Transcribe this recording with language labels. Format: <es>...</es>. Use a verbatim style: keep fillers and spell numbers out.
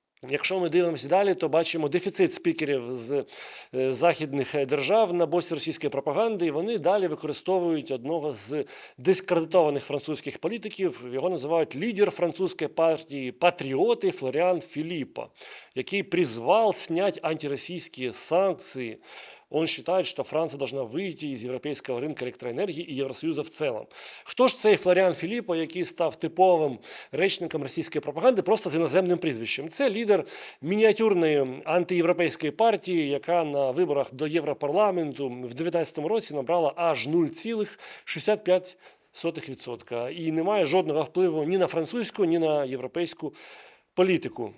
<uk>Якщо ми дивимося далі, то бачимо дефіцит спікерів з е, західних е, держав на боці російської пропаганди, і вони далі використовують одного з дискредитованих французьких політиків. Його називають лідер французької партії «Патріоти» Флоріан Філіппа, який призвав зняти антиросійські санкції.</uk> <ru>Он считает, что Франция должна выйти из европейского рынка электроэнергии и Евросоюза в целом.</ru> <uk>Хто ж цей Флоріан Філіппо, який став типовим речником російської пропаганди просто з іноземним прізвищем? Це лідер мініатюрної антиєвропейської партії, яка на виборах до Європарламенту в дев'ятнадцятому році набрала аж нуль цілих шістдесят п'ять сотих відсотка і не має жодного впливу ні на французьку, ні на європейську політику.</uk>